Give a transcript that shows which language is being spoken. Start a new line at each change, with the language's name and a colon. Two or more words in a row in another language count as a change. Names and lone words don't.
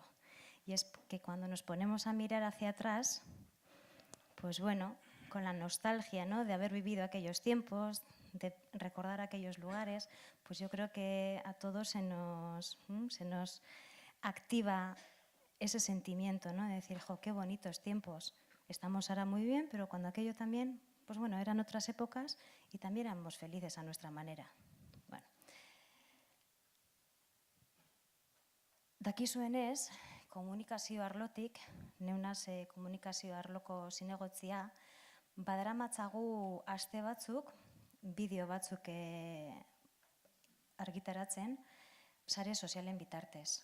Spanish: Y es que cuando nos ponemos a mirar hacia atrás, pues bueno, con la nostalgia, ¿no?, de haber vivido aquellos tiempos, de recordar aquellos lugares, pues yo creo que a todos se nos activa ese sentimiento, ¿no?, de decir, jo, qué bonitos tiempos, estamos ahora muy bien, pero cuando aquello también, pues bueno, eran otras épocas y también éramos felices a nuestra manera. Bueno.
Basque: Dakizuenez, komunikazio arlotik, neunaz komunikazio arloko zinegotzia, badaramatzagu aste batzuk, bideo batzuk argitaratzen, sare sozialen bitartez.